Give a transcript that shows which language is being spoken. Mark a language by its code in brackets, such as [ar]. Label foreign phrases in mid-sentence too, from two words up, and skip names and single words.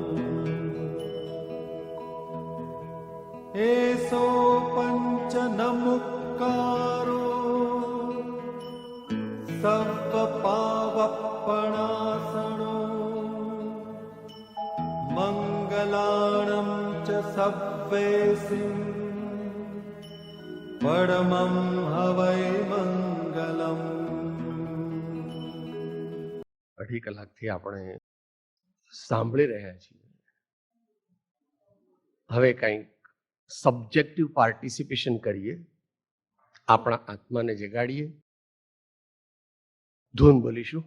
[pra] एसो पंच नमुक्कारो सर्वपावपणासनो मंगलाणं च सव्वेसिं परमं हवै मंगलम्। [gu] અઢી કલાકથી આપણે સાંભળી રહ્યા છીએ. હવે કંઈક [en] subjective participation [gu] કરીએ, આપણા આત્માને જગાડીએ. ધૂન બોલીશું.